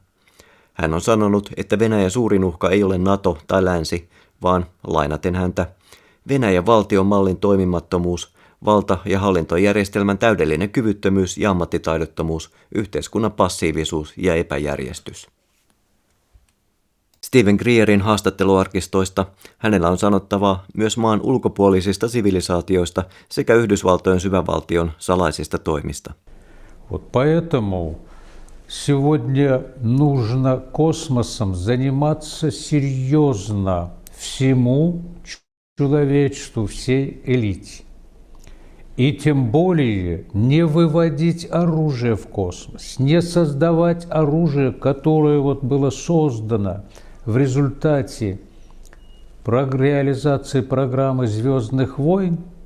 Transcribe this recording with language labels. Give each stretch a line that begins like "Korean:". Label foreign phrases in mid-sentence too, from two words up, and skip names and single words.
Finnish: Hän on sanonut, että Venäjän suurin uhka ei ole NATO tai länsi, vaan, lainaten häntä, Venäjän valtion mallin toimimattomuus, valta- ja hallintojärjestelmän täydellinen kyvyttömyys ja ammattitaidottomuus, yhteiskunnan passiivisuus ja epäjärjestys. Stephen Greerin haastatteluarkistoista hänellä on sanottavaa myös maan ulkopuolisista sivilisaatioista sekä Yhdysvaltojen syvävaltion salaisista toimista.
Russian: Поэтому сегодня нужно космосом заниматься серьезно всему человечеству, всей элите. И тем более не выводить оружие в космос, не создавать оружие, которое было создано в результате реализации программы «Звездных войн»,